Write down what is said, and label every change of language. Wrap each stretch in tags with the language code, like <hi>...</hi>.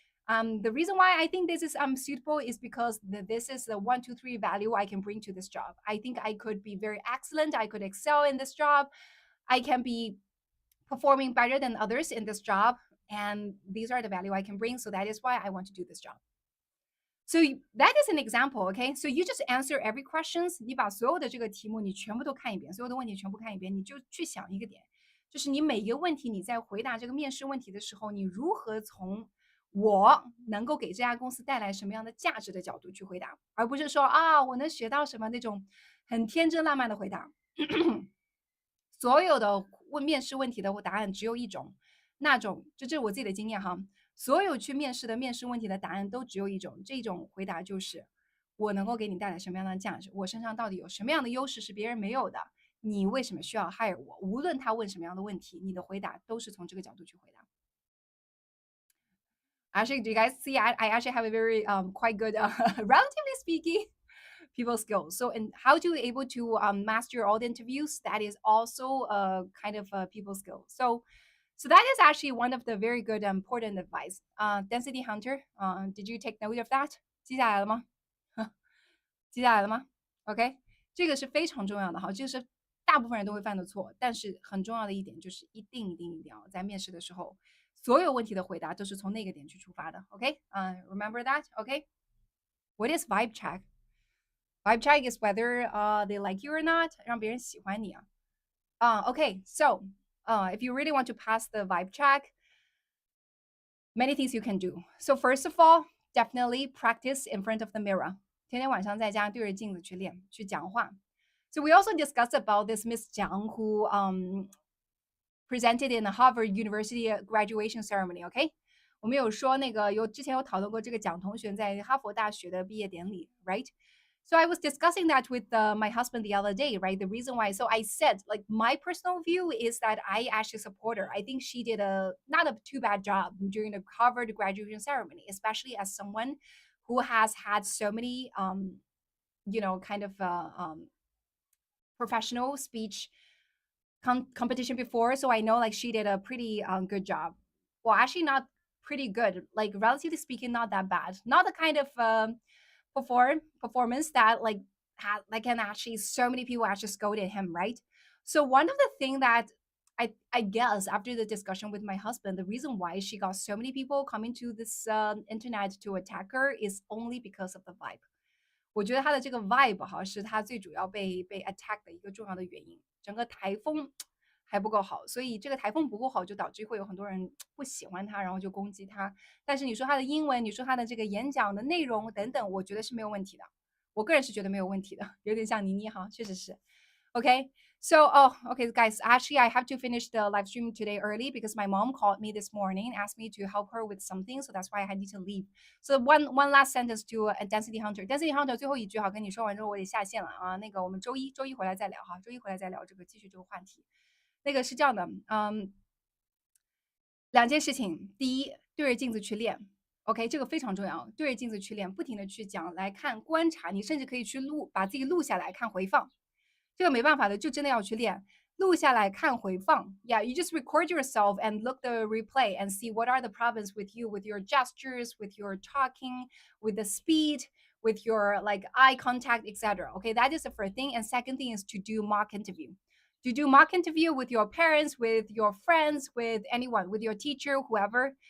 <en>The reason why I think this is suitable is because this is the 1, 2, 3 value I can bring to this job. I think I could be very excellent. I could excel in this job. I can be performing better than others in this job. And these are the value I can bring. So that is why I want to do this job. So that is an example, okay? So you just answer every questions.</en> <zh>你把所有的这个题目你全部都看一遍，所有的问题全部看一遍，你就去想一个点，就是你每一个问题你在回答这个面试问题的时候，你如何从我能够给这家公司带来什么样的价值的角度去回答，而不是说啊我能学到什么那种很天真烂漫的回答。所有的面试问题的答案只有一种，那种这是我自己的经验哈。所有去面试的面试问题的答案都只有一种，这种回答就是我能够给你带来什么样的价值，我身上到底有什么样的优势是别人没有的，你为什么需要 hire 我？无论他问什么样的问题，你的回答都是从这个角度去回答。</zh> <en>Actually, do you guys see? I actually have a very quite good, relatively speaking, people skills. So, and how to able to master all the interviews, that is also a kind of a people skill. So that is actually one of the very good important advice. Density Hunter, did you take note of that?</en> <zh>记下来了吗？记下来了吗？OK，这个是非常重要的哈，这个是大部分人都会犯的错，但是很重要的一点就是一定要在面试的时候，所有问题的回答都是从那个点去出发的。</zh> <en>OK，remember that？OK，what is vibe check？ Vibe check is whether they like you or not，</en> <zh>让别人喜欢你啊。</zh> <en>Okay, so if you really want to pass the vibe check, many things you can do. So first of all, definitely practice in front of the mirror.</en> <zh>天天晚上在家对着镜子去练，去讲话。</zh> <en>So we also discussed about this Miss Jiang who presented in the Harvard University graduation ceremony.</en> <zh>OK， 我们有说那个之前有讨论过这个蒋同学在哈佛大学的毕业典礼 ，right？</zh> <en>So I was discussing that with my husband the other day, right? The reason why, so I said, like, my personal view is that I actually support her. I think she did not a too bad job during the Harvard graduation ceremony, especially as someone who has had so many, kind of professional speech competition before, so I know like she did a pretty good job. Well, actually, not pretty good. Like relatively speaking, not that bad. Not the kind of performance that like had like can actually so many people actually scolded him, right? So one of the thing that I guess after the discussion with my husband, the reason why she got so many people coming to this internet to attack her is only because of the vibe.</en> <zh>我觉得他的这个 vibe 哈，是他最主要被 attack 的一个重要的原因。整个台风还不够好，所以这个台风不够好，就导致会有很多人不喜欢他，然后就攻击他。但是你说他的英文，你说他的这个演讲的内容等等，我觉得是没有问题的。我个人是觉得没有问题的，有点像倪妮哈，确实是。</zh> <en>Okay. So, oh, okay, guys. Actually, I have to finish the live stream today early because my mom called me this morning and asked me to help her with something. So that's why I need to leave. So one last sentence to Density Hunter.</en> <zh>Density Hunter 最后一句哈，跟你说完之后我得下线了啊。那个我们周一回来再聊哈，周一回来再聊这个继续这个话题。那个是这样的，两件事情。第一，对着镜子去练。OK，这个非常重要，对着镜子去练，不停的去讲来看观察，你甚至可以去录，把自己录下来看回放。这个没办法的，就真的要去练。录下来看回放。</zh> <en>Yeah, you just record yourself and look the replay and see what are the problems with you, with your gestures, with your talking, with the speed, with your like eye contact, etc. Okay, that is the first thing. And second thing is to do mock interview. To do mock interview with your parents, with your friends, with anyone, with your teacher, whoever.</en>